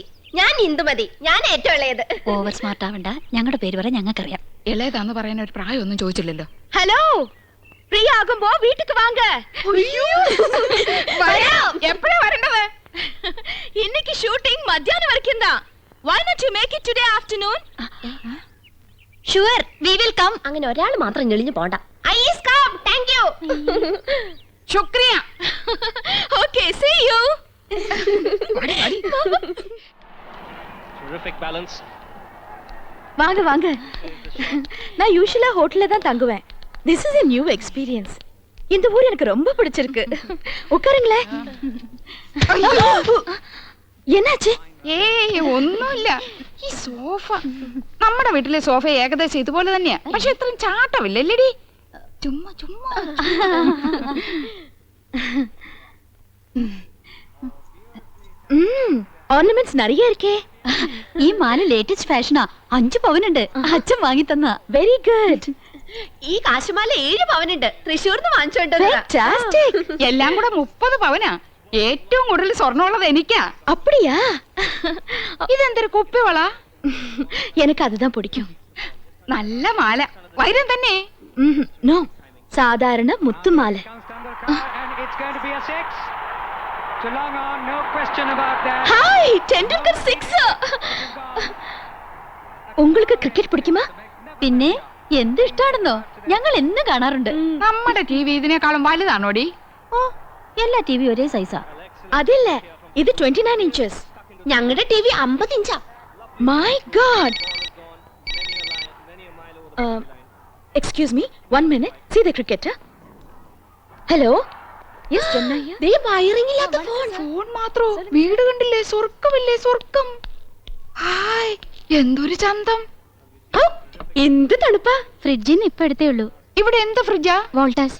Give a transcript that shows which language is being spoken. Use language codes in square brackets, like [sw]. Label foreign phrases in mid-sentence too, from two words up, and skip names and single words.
[ml] ഞാൻ ഇന്ദുമതി, ഞാൻ ഏറ്റവും ഇളയത്. [en] over smart [ml] ആവണ്ട, ഞങ്ങളുടെ പേര് പറയാൻ ഞങ്ങൾക്കറിയാം. ഇളയതാന്ന് പറയാൻ ഒരു പ്രായമൊന്നും ചോദിച്ചില്ലല്ലോ. ഹലോ, ഫ്രീ ആകുമ്പോ വീട്ടിക്ക് വാങ്ക. എപ്പോഴാ വരേണ്ടത്? ഇന്നേക്ക് ഷൂട്ടിംഗ് മധ്യാഹ്നം വരയ്ക്കും. [en] Why not you make it today afternoon? Sure, we will come. [ml] അങ്ങനെ ഒരാൾ മാത്രം ഞെളിഞ്ഞു പോണ്ട. [en] I is come. Thank you. ശുക്രിയ. Okay, see you. Terrific balance. [ta] வாங்க. நான் யூசுவலா ஹோட்டல்ல தான் தங்குவேன். [en] This is a new experience. [ta] இந்த ஊர் எனக்கு ரொம்ப பிடிச்சிருக்கு. உட்காருங்களே. എன்னாச்சு? [ml] ഏയ് ഒന്നുമില്ല. ഈ സോഫ നമ്മുടെ വീട്ടിലെ സോഫ ഏകദേശം ഇതുപോലെ തന്നെയാ, പക്ഷെ ഇത്രയും ചാട്ടമില്ലല്ലേടി. ചുമ്മാ [ta] ഓർണമെന്റ്സ് நிறைய இருக்கே. [ml] ഈ മാല [en] latest fashion. [ml] 5 പവനുണ്ട്. അച്ഛൻ വാങ്ങി തന്ന. [en] very good. [ml] ഈ കാശുമാല 7 പവനുണ്ട്. തൃശ്ശൂർന്ന് വാങ്ങിച്ചോണ്ട്. എല്ലാം കൂടെ 30 പവനാ. ഏറ്റവും കൂടുതൽ സ്വർണ്ണമുള്ളത് എനിക്കാ. [ta] அப்படியா? [ml] ഇതെന്തൊരു കുപ്പിവള? [ta] எனக்கு அதுதான் பிடிக்கும். [ml] നല്ല മാല. വൈരം തന്നെ? നോ, സാധാരണ മുത്തുമാല. ഹായ്, ടെൻഡുൽക്കർ 6. [ta] உங்களுக்கு கிரிக்கெட் பிடிக்குமா? [ml] പിന്നെ എന്ത് ഇഷ്ടാണെന്നോ, ഞങ്ങൾ എന്ന് കാണാറുണ്ട്. നമ്മുടെ ടിവി ഇതിനേക്കാളും വലുതാണോടി? ഓ, എല്ലാ ടിവി ഒരേ സൈസാ. അതില്ല, ഇത് 29 inches. ഞങ്ങളുടെ ടിവി 50 ഇഞ്ചാ. [en] my god. excuse me, 1 minute. See the cricket. [ml] ഹലോ. യെസ് ചെന്നൈ. ദേ വയറിംഗ് ഇല്ലാത്ത ഫോൺ മാത്രോ? വീട് കണ്ടില്ലേ? സ്വർഗ്ഗമില്ലേ സ്വർഗ്ഗം. ഹായ്, എന്തൊരു ചന്തം. എന്ത് തണുപ്പാ. ഫ്രിഡ്ജിന്ന് ഇപ്പൊ എടുത്തേ ഉള്ളൂ. ഇവിടെ എന്ത് ഫ്രിഡ്ജാ? വോൾട്ടാസ്.